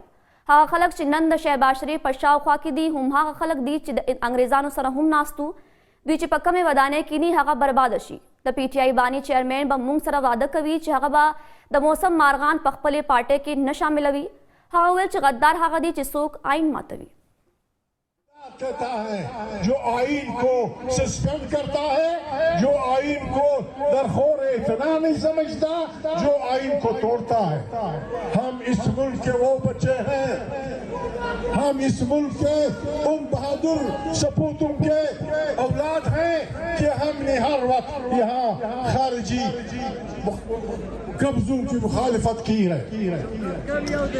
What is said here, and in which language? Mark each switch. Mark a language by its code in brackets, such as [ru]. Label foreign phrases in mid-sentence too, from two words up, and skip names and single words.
[ps] هغه خلک چې نن د شهباز شریف په شاوخوا کې دي هم هغه خلک دي چې د انګریزانو سره هم ناستو. دوی چې په کمې ودانۍ کینی هغه برباد شي. د پی ټی آئی بانی چیئرمین به موږ سره واده کوي چې هغه به د موسم مارغان په خپلې پارټۍ کې نه شاملوي. هغه ویل چې غدار هغه دی چې څوک آئین ماتوي. [ur] کہتا ہے جو آئین کو سسپینڈ کرتا ہے، جو آئین کو درخور اعتنا نہیں سمجھتا، جو آئین کو توڑتا ہے. ہم اس ملک کے وہ بچے ہیں، ہم اس ملک کے ان بہادر سپوتوں کے اولاد ہیں کہ ہم نے ہر وقت یہاں خارجی قبضوں کی مخالفت کی ہے.